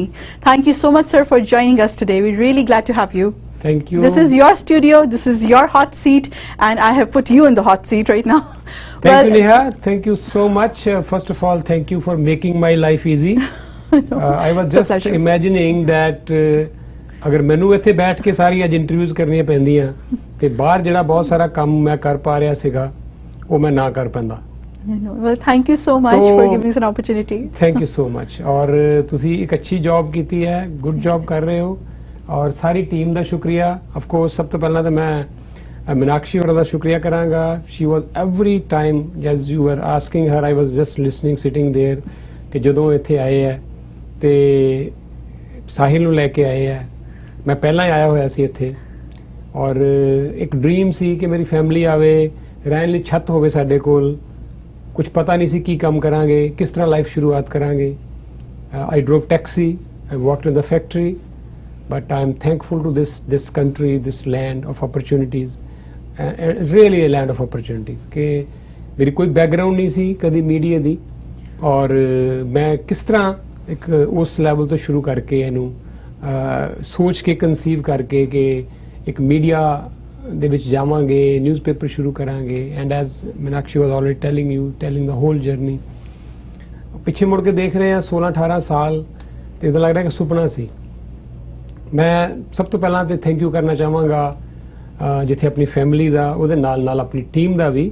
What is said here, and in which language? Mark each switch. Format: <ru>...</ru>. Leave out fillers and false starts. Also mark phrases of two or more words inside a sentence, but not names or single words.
<en>Thank you so much, sir, for joining us today. We're really glad to have you. Thank you. This is your studio, this is your hot seat, and I have put you in the hot seat right now. Thank you, Neha. Thank you so much. First of all, thank you for making my life easy. I was just imagining that</en> <pa>ਅਗਰ ਮੈਨੂੰ ਇੱਥੇ ਬੈਠ ਕੇ ਸਾਰੀ ਅੱਜ ਇੰਟਰਵਿਊਜ਼ ਕਰਨੀਆਂ ਪੈਂਦੀਆਂ ਤੇ ਬਾਹਰ ਜਿਹੜਾ ਬਹੁਤ ਸਾਰਾ ਕੰਮ ਮੈਂ ਕਰ ਪਾ ਰਿਹਾ ਸੀਗਾ ਉਹ ਮੈਂ ਨਾ ਕਰ ਪੈਂਦਾ.</pa> <en>Well, thank you so much for giving us an opportunity. Thank you so much.</en> <pa>ਔਰ ਤੁਸੀਂ ਇੱਕ ਅੱਛੀ ਜੌਬ ਕੀਤੀ ਹੈ,</pa> <en>good job</en> <pa>ਕਰ ਰਹੇ ਹੋ ਔਰ ਸਾਰੀ ਟੀਮ ਦਾ ਸ਼ੁਕਰੀਆ.</pa> <en>of course</en> <pa>ਸਭ ਤੋਂ ਪਹਿਲਾਂ ਤਾਂ ਮੈਂ ਮੀਨਾਕਸ਼ੀ ਹੋਰਾਂ ਦਾ ਸ਼ੁਕਰੀਆ ਕਰਾਂਗਾ.</pa> <en>She was every time as you were asking her, I was just listening sitting there</en> <pa>ਕਿ ਜਦੋਂ ਇੱਥੇ ਆਏ ਹੈ ਤੇ ਸਾਹਿਲ ਨੂੰ ਲੈ ਕੇ ਆਏ ਹੈ. ਮੈਂ ਪਹਿਲਾਂ ਹੀ ਆਇਆ ਹੋਇਆ ਸੀ ਇੱਥੇ ਔਰ ਇੱਕ ਡ੍ਰੀਮ ਸੀ ਕਿ ਮੇਰੀ ਫੈਮਿਲੀ ਆਵੇ, ਰਹਿਣ ਲਈ ਛੱਤ ਹੋਵੇ ਸਾਡੇ ਕੋਲ. ਕੁਝ ਪਤਾ ਨਹੀਂ ਸੀ ਕੀ ਕੰਮ ਕਰਾਂਗੇ, ਕਿਸ ਤਰ੍ਹਾਂ ਲਾਈਫ ਸ਼ੁਰੂਆਤ ਕਰਾਂਗੇ.</pa> <en>I drove taxi, I worked in the factory, but I am thankful to this country, this land of opportunities, really a land of opportunities.</en> <pa>ਕਿ ਮੇਰੀ ਕੋਈ ਬੈਕਗ੍ਰਾਊਂਡ ਨਹੀਂ ਸੀ ਕਭੀ ਮੀਡੀਆ ਦੀ ਔਰ ਮੈਂ ਕਿਸ ਤਰ੍ਹਾਂ ਇੱਕ ਉਸ ਲੈਵਲ ਤੋਂ ਸ਼ੁਰੂ ਕਰਕੇ ਇਨੂੰ ਸੋਚ ਕੇ ਕੰਸੀਵ ਕਰਕੇ ਕਿ ਇੱਕ ਮੀਡੀਆ ਦੇ ਵਿੱਚ ਜਾਵਾਂਗੇ, ਨਿਊਜ਼ਪੇਪਰ ਸ਼ੁਰੂ ਕਰਾਂਗੇ.</pa> <en>And as Meenakshi was already telling the whole journey.</en> <pa>ਪਿੱਛੇ ਮੁੜ ਕੇ ਦੇਖ ਰਹੇ ਹਾਂ 16-18 ਸਾਲ ਤੇ ਇਦਾਂ ਲੱਗ ਰਿਹਾ ਕਿ ਸੁਪਨਾ ਸੀ. ਮੈਂ ਸਭ ਤੋਂ ਪਹਿਲਾਂ ਤੇ</pa> <en>thank you</en> <pa>ਕਰਨਾ ਚਾਹਾਂਗਾ ਜਿੱਥੇ ਆਪਣੀ ਫੈਮਿਲੀ ਦਾ, ਉਹਦੇ ਨਾਲ ਨਾਲ ਆਪਣੀ ਟੀਮ ਦਾ ਵੀ.</pa>